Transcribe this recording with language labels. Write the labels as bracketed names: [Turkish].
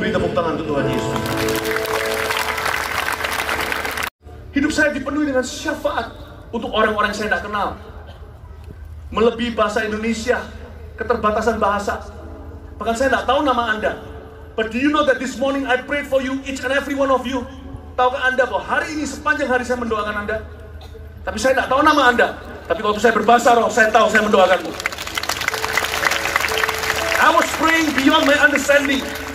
[Indonesian] Beri tepuk tangan untuk Tuhan Yesus. Hidup saya dipenuhi dengan syafaat untuk orang-orang yang saya tidak kenal. Melebihi bahasa Indonesia, keterbatasan bahasa. Bahkan saya tidak tahu nama Anda. [English] But do you know that this morning I prayed for you, each and every one of you. [Indonesian] Tahukah Anda bahwa hari ini sepanjang hari saya mendoakan Anda? Tapi saya tidak tahu nama Anda. Tapi waktu saya berbahasa roh, saya tahu saya mendoakanmu. [English] I was praying beyond my understanding.